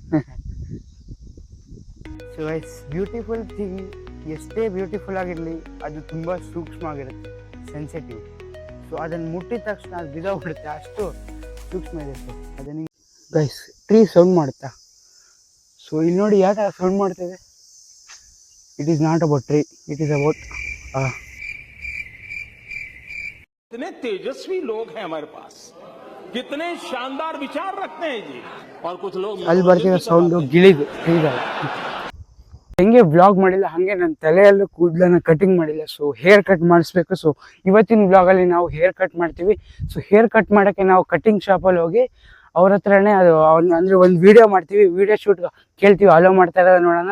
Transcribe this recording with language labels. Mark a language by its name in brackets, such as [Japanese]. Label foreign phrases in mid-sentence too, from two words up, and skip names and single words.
[English] so guys, beautiful thing [Kannada] ಎಷ್ಟೇ ಬ್ಯೂಟಿಫುಲ್ ಆಗಿರಲಿ, ಅದು ತುಂಬ ಸೂಕ್ಷ್ಮ ಆಗಿರುತ್ತೆ, ಸೆನ್ಸಿಟಿವ್. ಸೊ ಅದನ್ನು ಮುಟ್ಟಿದ ತಕ್ಷಣ ಅದು ಬಿದ್ದೋಗ್ಬಿಡುತ್ತೆ, ಅಷ್ಟು ಸೂಕ್ಷ್ಮ ಇರುತ್ತೆ. ಅದನ್ನು ಗೈಸ್, [English] tree sound [Kannada] ಮಾಡುತ್ತಾ? ಸೊ ಇಲ್ಲಿ ನೋಡಿ ಯಾವ ಥರ ಸೌಂಡ್ ಮಾಡ್ತೇವೆ. [English] It is not about tree, it is about [Hindi] कितने तेजस्वी लोग हैं हमारे पास, कितने शानदार विचार रखते हैं जी. और कुछ लोग [Kannada] ಅಲ್ಲಿ ಬರ್ತಿರೋ ಸೌಂಡು ಗಿಳಿದು. ಹೆಂಗೆ ವ್ಲಾಗ್ ಮಾಡಿಲ್ಲ ಹಾಗೆ ನನ್ನ ತಲೆಯಲ್ಲೂ ಕೂದಲನ್ನ ಕಟಿಂಗ್ ಮಾಡಿಲ್ಲ. [English] so hair cut [Kannada] ಮಾಡಿಸ್ಬೇಕು. ಸೊ ಇವತ್ತಿನ ವ್ಲಾಗಲ್ಲಿ ನಾವು ಹೇರ್ ಕಟ್ ಮಾಡ್ತೀವಿ. [English] so hair cut [Kannada] ಮಾಡೋಕ್ಕೆ ನಾವು ಕಟಿಂಗ್ ಶಾಪಲ್ಲಿ ಹೋಗಿ ಅವ್ರ ಹತ್ರನೇ ಅದು ಅಂದರೆ ಒಂದು ವಿಡಿಯೋ ಮಾಡ್ತೀವಿ, [English] video shoot [Kannada] ಕೇಳ್ತೀವಿ, ಅಲೋ ಮಾಡ್ತಾ ಇರೋದು ನೋಡೋಣ.